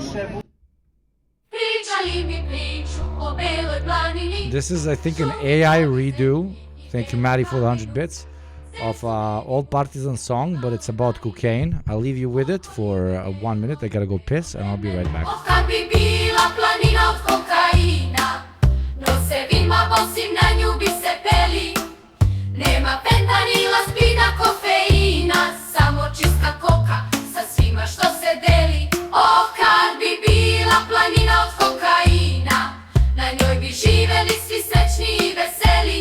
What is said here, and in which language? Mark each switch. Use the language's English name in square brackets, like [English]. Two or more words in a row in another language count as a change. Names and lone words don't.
[English] someone. several. This is, I think, an AI redo. Thank you, Maddie, for the 100 bits of old partisan song, but it's about cocaine. I'll leave you with it for 1 minute. I gotta go piss, and I'll be right back. [Serbian] Nema fentanila, spida, kofeina, samo čista koka sa svima što se deli. Oh, kad bi bila planina od kokaina, na njoj bi živeli svi srećni i veseli.